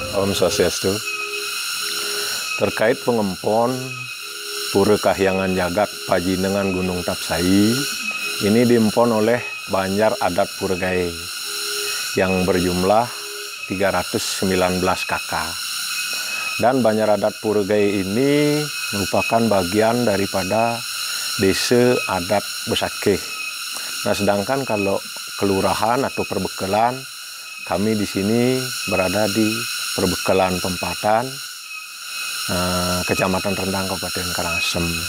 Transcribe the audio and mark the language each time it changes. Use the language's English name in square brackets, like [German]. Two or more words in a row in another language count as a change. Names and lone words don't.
[Indonesian] Salam Swastiastu. Terkait pengempon Pura Kahyangan Jagat Pajinengan Gunung Tapsai, ini diempon oleh Banjar Adat Pura Gae yang berjumlah 319 kakak. Dan Banjar Adat Pura Gae ini merupakan bagian daripada Desa Adat Besakeh. Nah, sedangkan kalau kelurahan atau perbekalan, kami di sini berada di Perbekalan Pempatan, Kecamatan Rendang, Kabupaten Karangasem.